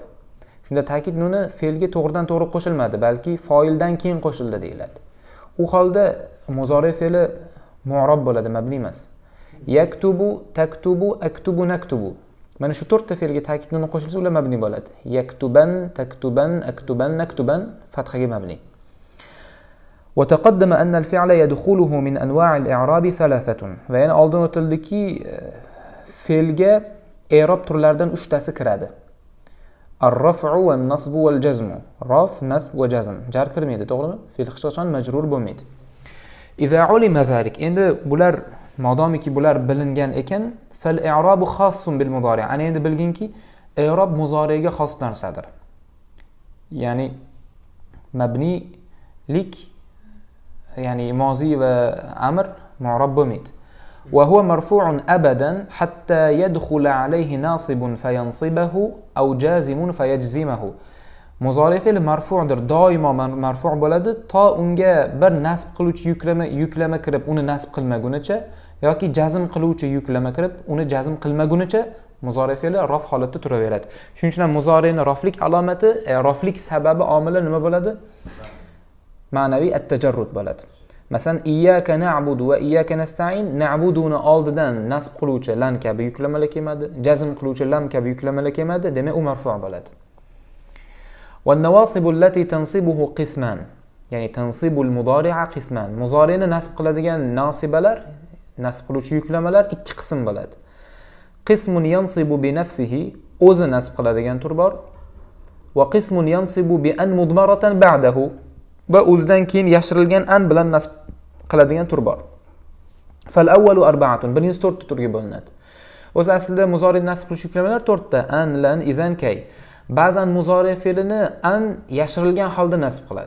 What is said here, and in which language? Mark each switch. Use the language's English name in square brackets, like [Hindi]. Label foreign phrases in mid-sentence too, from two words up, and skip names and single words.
[Uzbek] Shunda ta'kid nuni fe'lga to'g'ridan to'g'ri qo'shilmadi, balki fa'ildan keyin qo'shildi deyiladi. U holda muzori fe'li mu'rab bo'ladi, mabni emas. [Arabic] يكتب، تكتب، أكتب، نكتب. [Uzbek] Mana shu 4 ta fe'lga ta'kid nuni qo'shilsa ular mabni bo'ladi. [Arabic] يكتبن، تكتبن، أكتبن، نكتبن [Uzbek] fathaga mabni. [Arabic] وتقدم أن الفعل يدخله من أنواع الإعراب 3. [Uzbek] Va yana oldin o'tildiki fe'lga i'rob turlaridan 3 tasi kiradi. [Arabic] الرفع والنصب والجزم. [Uzbek] Raf, nasb va jazm. Jar kirmaydi, to'g'rimi? Fe'l hech qachon majrur bo'lmaydi. [Arabic] إذا علم ذلك. [Uzbek] Endi bular modomiki bular bilingan ekan, [Arabic] فالإعراب خاص بالمضارع'. [Uzbek] Ana endi bilginki, i'rob muzoriga xos narsadir. Ya'ni mabnilik, ya'ni mozi va amr mu'rob bo'lmaydi. [Arabic] وهو مرفوع أبدا حتى يدخل عليه ناصب فينصبه أو جازم فيجزمه. [Uzbek] Muzori fe'li marfu'dir, doimo marfu' bo'ladi to unga bir nasb qiluvchi yuklama kirib uni nasb qilmagunicha yoki jazm qiluvchi yuklama kirib uni jazm qilmagunicha muzori fe'li raf holatda turaveradi. Shuning uchun ham muzorining raflik alomati, raflik sababi omili nima bo'ladi? Ma'naviy at-tajarrud bo'ladi. Masalan, [Arabic] إياك نعبد وإياك نستعين, [Uzbek] na'buduni oldidan nasb qiluvchi lan kabi yuklamalar kelmadi, jazm qiluvchi lam kabi yuklamalar kelmadi, demak u marfu' bo'ladi. [Arabic] والنواصب التي تنصبه قسمان، يعني تنصب المضارع قسمان. [Uzbek] مضارعni nasb qiladigan nasibalar, nasb qiluvchi yuklamalar ikki qism bo'ladi. [Arabic] قسم ينصب بنفسه, [Uzbek] o'zi nasb qiladigan tur bor. [Arabic] وقسم ينصب بأن مضمرة بعده, [Uzbek] va o'zidan keyin yashirilgan an bilan nasb qiladigan tur bor. [Arabic] فالأول أربعة, [Uzbek] birinchi 4 ta turga bo'linadi. O'zi aslida muzori nasb qiluvchi yuklamalar 4 ta: an, lan, izan, kay. Ba'zan muzori fe'lini an yashirilgan holda nasb qiladi.